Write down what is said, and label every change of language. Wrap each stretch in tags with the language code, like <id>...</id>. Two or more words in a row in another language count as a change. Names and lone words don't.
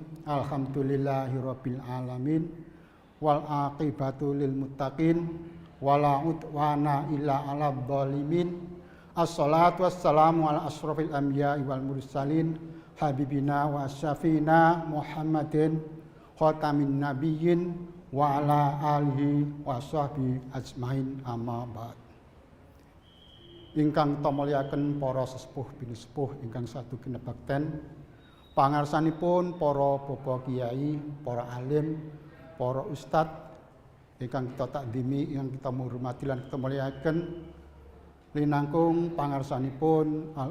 <ar>الحمد لله رب العالمين. والعاقبة للمتقين ولا عدوان إلا على الظالمين. الصلاة والسلام على أشرف الأنبياء والمرسلين حبيبنا وشفيعنا محمد خاتم النبيين وعلى آله وصحبه أجمعين أما بعد.</ar> <jv>Ingkang tamulyaken para sesepuh binisepuh ingkang sadugi nebakten, pangarsanipun para bapak kiai, para alim, para ustad ingkang kita takdimi, ingkang kita menghormati lan kita mulyaken, linangkung pangarsanipun Al</jv>